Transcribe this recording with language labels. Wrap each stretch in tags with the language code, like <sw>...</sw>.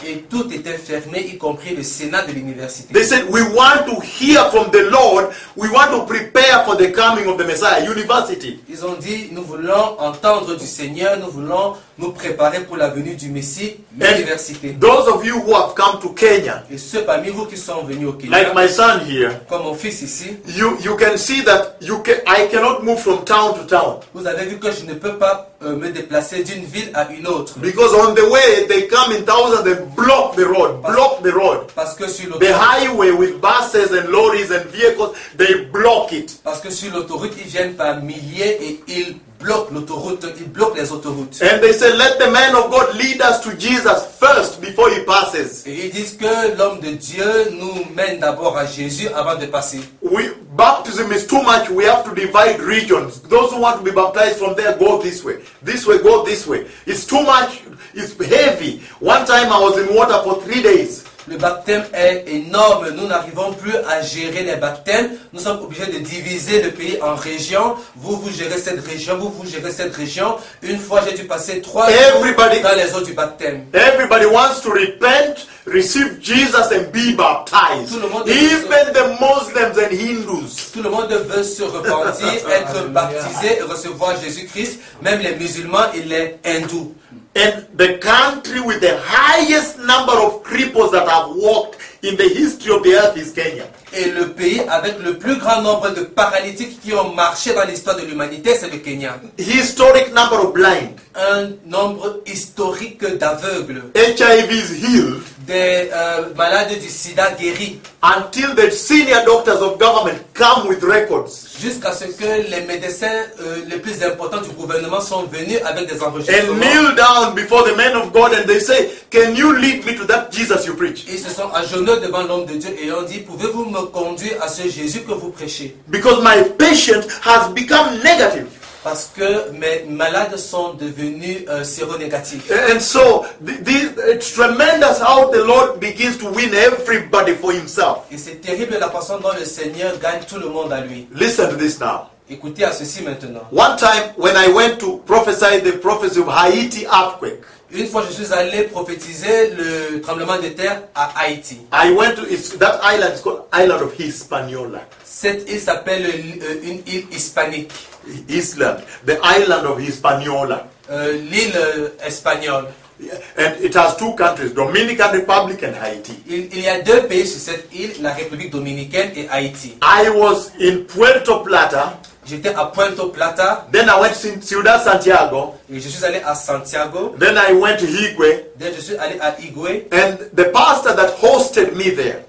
<fr>Et tout était fermé, y compris le Sénat de l'université.</fr> <en>They said, we want to hear from the Lord, we want to prepare for the coming of the Messiah, university.</en> <fr>Ils ont dit, nous voulons entendre du Seigneur, nous voulons nous préparer pour la venue du Messie, l'université.</fr> <en>And those of you who have come to Kenya,</en> <fr>et ceux parmi vous qui sont venus au Kenya,</fr> <en>like my son here,</en> <fr>comme mon fils ici,</fr> <en>you can see that I cannot move from town to town.</en> <fr>Vous avez vu que je ne peux pas me déplacer d'une ville à une autre.</fr> <en>Because on the way they come in thousands, they block the road,</en> <fr>Parce que sur</fr> <en>the highway with buses and lorries and vehicles, they block it.</en> <fr>Parce que sur l'autoroute, ils viennent par milliers et ils bloquent l'autoroute, ils bloquent les autoroutes.</fr> <en>And they say, let the man of God lead us to Jesus first before he passes.</en> <fr>Et ils disent que l'homme de Dieu nous mène d'abord à Jésus avant de passer.</fr> <en>We baptism is too much. We have to divide regions. Those who want to be baptized from there go this way. This way go this way. It's too much. It's heavy. One time I was in water for 3 days.</en> <fr>Le baptême est énorme. Nous n'arrivons plus à gérer les baptêmes. Nous sommes obligés de diviser le pays en régions. Vous gérez cette région. Vous gérez cette région. Une fois, j'ai dû passer 3 jours dans les eaux du baptême.</fr> <en>Everybody wants to repent, receive Jesus and be baptized. Even the Muslims and Hindus.</en> <fr>Tout le monde veut se repentir, être baptisé et recevoir Jésus-Christ. Même les musulmans et les hindous.</fr> <en>And the country with the highest number of cripples that have walked in the history of the earth is Kenya.</en> <fr>Et le pays avec le plus grand nombre de paralytiques qui ont marché dans l'histoire de l'humanité, c'est le Kenya.</fr> <en>Historic number of blind.</en> <fr>Un nombre historique d'aveugles.</fr> <en>HIV is healed.</en> <fr>Des malades du sida guéris.</fr> <en>Until the senior doctors of government come with records.</en> <fr>Jusqu'à ce que les médecins les plus importants du gouvernement sont venus avec des enregistrements.</fr> <en>And kneel down before the men of God and they say, can you lead me to that Jesus you preach?</en> <fr>Ils se sont agenouillés devant l'homme de Dieu et ont dit, pouvez-vous me conduire à ce Jésus que vous prêchez?</fr> <en>Because my patient has become negative.</en> <fr>Parce que mes malades sont devenus séronégatifs.</fr> <en>And so, it's tremendous how the Lord begins to win everybody for himself.</en> <fr>Et c'est terrible la façon dont le Seigneur gagne tout le monde à lui.</fr> <en>Listen to this now.</en> <fr>Écoutez à ceci maintenant.</fr> <en>One time, when I went to prophesy the prophecy of Haiti earthquake.</en> <fr>Une fois, je suis allé prophétiser le tremblement de terre à Haïti.</fr> <en>I went to, that island is called Island of Hispaniola.</en> <fr>Cette île s'appelle une île hispanique.</fr> <en>Island, the island of Hispaniola.</en> <fr>L'île espagnole.</fr> <en>Yeah. And it has two countries, Dominican Republic and Haiti.</en> <fr>Il y a deux pays sur cette île, la République Dominicaine et Haïti.</fr> <en>I was in Puerto Plata.</en> <fr>J'étais à Puerto Plata.</fr> <en>Then I went to Ciudad Santiago.</en> <fr>Et je suis allé à Santiago.</fr> <en>Then I went to Higüe.</en> <fr>Then je suis allé à Higüe.</fr> <en>And the pastor that hosted me there.</en>